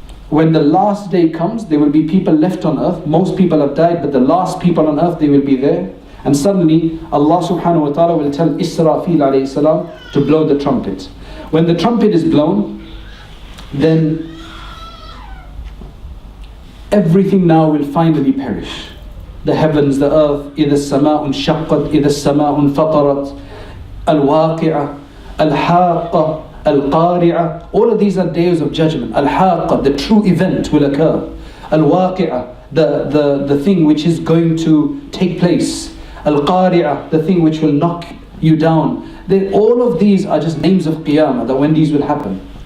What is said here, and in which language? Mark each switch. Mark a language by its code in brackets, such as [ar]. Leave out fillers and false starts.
[en] When the last day comes, there will be people left on earth. Most people have died, but the last people on earth, they will be there. And suddenly, Allah subhanahu wa ta'ala will tell Israfil alayhi salam to blow the trumpet. When the trumpet is blown, then everything now will finally perish. The heavens, the earth, [ar] إِذَا السَّمَاءُ انشَقَّتْ إِذَا السَّمَاءُ انفَطَرَتْ الْوَاقِعَةُ الْحَاقَّةُ الْقَارِعَةُ. [en] All of these are days of judgment. Al-Haqqa, the true event will occur. Al-Waqi'ah, the thing which is going to take place. Al-Qari'ah, the thing which will knock you down. All of these are just names of Qiyamah, that when these will happen.